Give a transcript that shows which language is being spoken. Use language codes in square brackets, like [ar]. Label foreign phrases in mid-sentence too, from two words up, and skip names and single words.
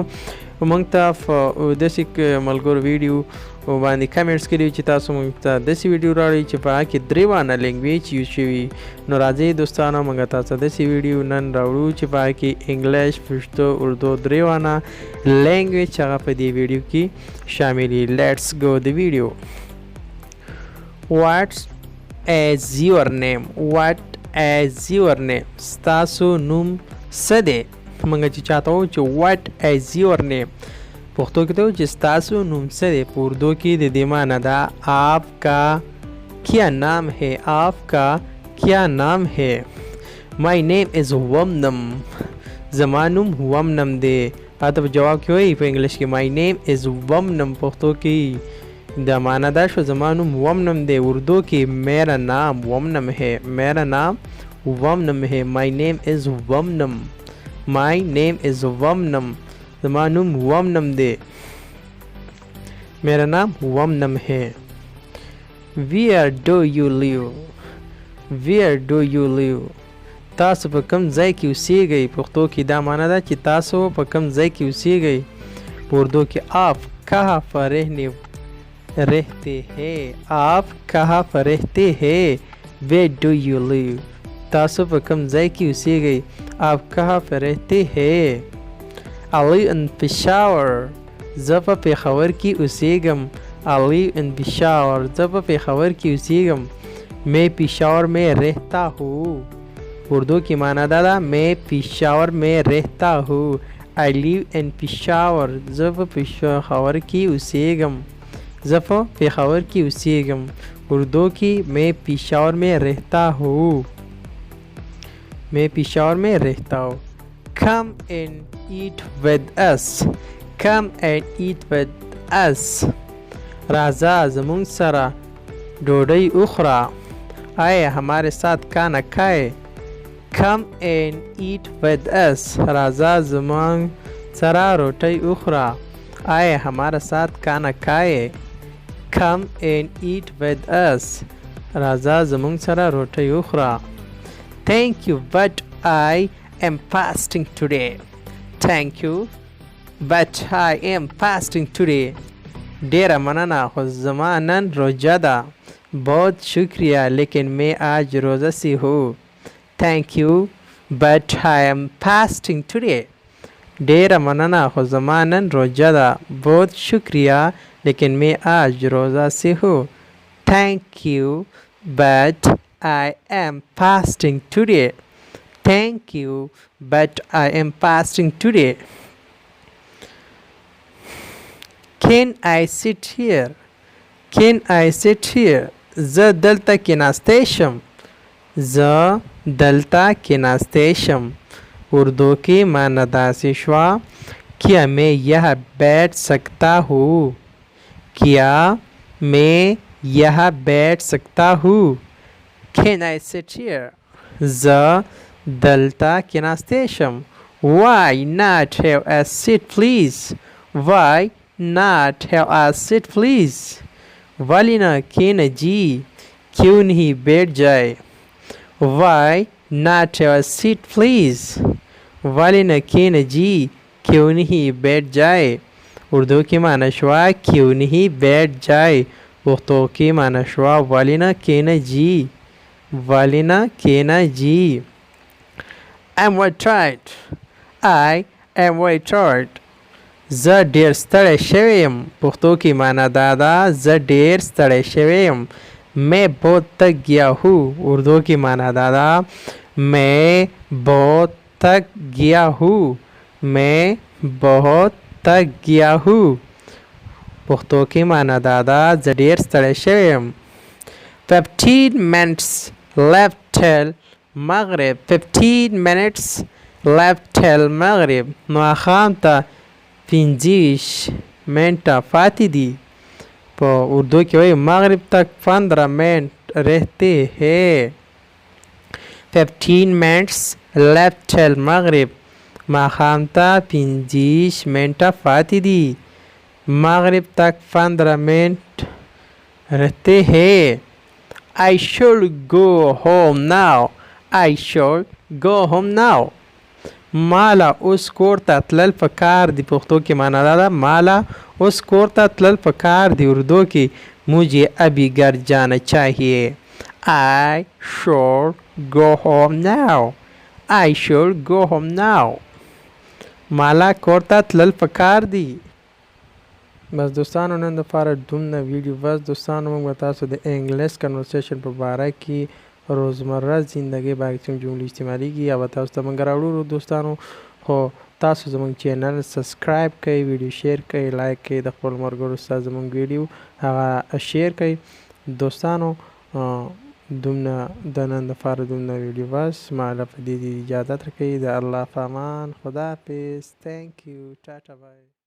[ps] مونږ ته داسې ملګرو ویډیو باندې کمنټس کړي چې تاسو مونږ ته داسې ویډیو راوړئ چې په هغه کې درېوانه لینګویج یوز شوي. نو راځئ دوستانو مونږ تاسو داسې ویډیو نن راوړو چې په هغه کې انګلیش، پښتو، اردو درېوانه لینګویج هغه په دې ویډیو کې شامل وي. [en] let's go [ps] د ویډیو. [en] What is your name? What is your name? [ps] ستاسو نوم څه دی؟ مونږ چې چاته وایو چې [en] what is your name [ps] پښتو کې ته وایو چې ستاسو نوم څه دی. په اردو کې د دې معنی ده [ur] آپ کا کیا نام ہے، آپ کا کیا نام ہے. [en] My name is [ps] ومنم، زما نوم ومنم دی. هلته په جواب کې وایي په انګلیش کې [en] my name is [ps] ومنم، پښتو کې دا معنی دا شو زما نوم ومنم دی. اردو کې [ur] میرا نام ومنم ہے، میرا نام ومنم ہے. [en] My name is ومنم، my name is ومنم، [ps] زما نوم ومنم دی، [ur] میرا نام ومنم ہے. [en] Where do you live? Where do you live? [ps] تاسو په کوم ځای کې اوسیږئ. پښتو کې دا معنی ده چې تاسو په کوم ځای کې اوسیږئ. په اردو کې [ur] آپ کہاں پر رہتے ہیں، آپ کہاں پر رہتے ہیں. [en] Where do you live? [ps] تاسو په کوم ځای کې اوسیږئ، [ur] آپ کہاں پر رہتے ہیں. [en] I live in [ps] پېښور، زه په پېښور کې اوسیږم. [en] I live in [ps] پېښور، زه په پېښور کې اوسیږم. [ur] میں پېښور میں رہتا ہوں، [ps] اردو کی معنی دا ده [ur] میں پېښور میں رہتا ہوں. [en] I live in [ps] پېښور، زه په پېښور کې اوسیږم، زه په پېښور کې اوسیږم. اردو کې [ur] میں پېښور میں رہتا ہوں، میں پېښور میں رہتا ہوں. [en] Come and eat with us. Come and eat with us. [ps] राजा زمون سره ډوډۍ وخوره. [ur] آئے ہمارے ساتھ کھانا کھائے. [en] Come and eat with us. [ps] राजा زمون سره روټۍ وخوره. [ur] آئے ہمارے ساتھ کھانا کھائے. [en] Come and eat with us. [ps] راजा زمون سره روټۍ وخوره. [en] Thank you but I am fasting today. Thank you but I am fasting today. [ps] ډیره مننه خو زما نن روژه ده. [ur] بہت شکریہ لیکن میں آج روزہ سے ہوں. [en] Thank you but I am fasting today. [ps] ډیره مننه خو زما نن روژه ده. [ur] بہت شکریہ لیکن میں آج روزہ سے ہوں. [en] Thank you but I am fasting today. Thank you but I am fasting today. Can I sit here? Can I sit here? [ps] زه دلته کېناستی شم، زه دلته کېناستی شم. اردو کې معنی داسې شوه [ur] کیا میں یہاں بیٹھ سکتا ہوں، کیا میں یہاں بیٹھ سکتا ہوں. [en] Can I sit here? [ps] زه دلته کېناستی شم. [en] Why not have a seat please? Why not have a seat please? [ps] ولی نہ کھینا جی، [ur] کیوں نہیں بیٹھ جائے. [en] Why not have a seat please? [ps] ولی نہ کھینا جی، [ur] کیوں نہیں بیٹھ جائے. [ps] اردو کی معنی شوا [ur] کیوں نہیں بیٹھ جائے. [ps] پښتو کی معنی شوا ولی نہ کھینا جی، ولی نہ کھینا جی. [en] I'm very tired. I am very tired. [ps] زه ډیر ستړی شوی یم. پښتو کې معنی دا ده زه ډیر ستړی شوی یم. [ur] میں بہت تھک گیا ہوں. [ps] اردو کی معنی دا ده [ur] میں بہت تھک گیا ہوں، میں بہت تھک گیا ہوں. [ps] پښتو کې معنی دا ده زه ډیر ستړی شوی یم. [en] 15 minutes left till مغرب. 15 minutes left till مغرب. [ps] نو ماښام ته 15 منټه پاتې دي. په اردو کې وایي [ur] مغرب تک 15 منٹ رہتے ہیں. [en] 15 minutes left till مغرب [ps] ماښام ته 25 منټه پاتې دي [ur] مغرب تک 15 منٹ رہتے ہیں [en] I should go home now I should go home now [ps] مالا اوس کور ته تلل پکار دی پښتو کې معنا ده مالا اوس کور ته تلل پکار دی اردو کې [ur] مجھے ابھی گھر جانا چاہیے [en] I should go home now I should go home [ps] now مالا کور ته تلل پکار دی بس دوستانو نن دپاره دومره ویډیو بس دوستانو موږ به تاسو د انګلیش کنورسیشن په باره کې روزمره زندګۍ باندې کوم جملې استعمالیږي یا به تاسو ته موږ راوړو دوستانو خو تاسو زموږ چینل سبسکرایب کړئ ویډیو شیر کړئ لایک کړئ د خپلو ملګرو سره زموږ ویډیو هغه شیر کړئ دوستانو دومره د نن دپاره دومره ویډیو بس ما له په دې اجازت راکوئ د الله په امان خداحافظ [en] thank you [ps] ټاټا بای